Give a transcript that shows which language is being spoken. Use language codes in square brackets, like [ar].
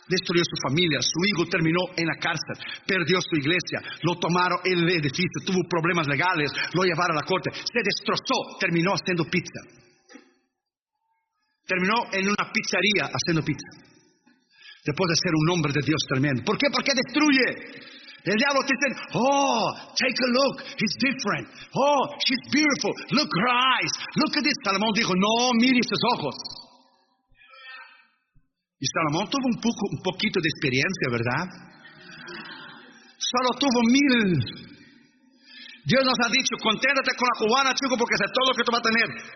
[es] Destruyó su familia, su hijo terminó en la cárcel, perdió su iglesia, lo tomaron el edificio, tuvo problemas legales, lo llevaron a la corte, se destrozó, terminó haciendo pizza. Terminó en una pizzería haciendo pizza. Después de ser un hombre de Dios tremendo. ¿Por qué? Porque destruye. El diablo te dice, [en] oh, take a look, he's different. Oh, she's beautiful, look her eyes, look at this. [es] Salomón dijo, no, mire sus ojos. Y Salomón tuvo un poquito de experiencia, ¿verdad? Solo tuvo 1,000. Dios nos ha dicho, conténtate con la cubana, chico, porque es todo lo que tú vas a tener.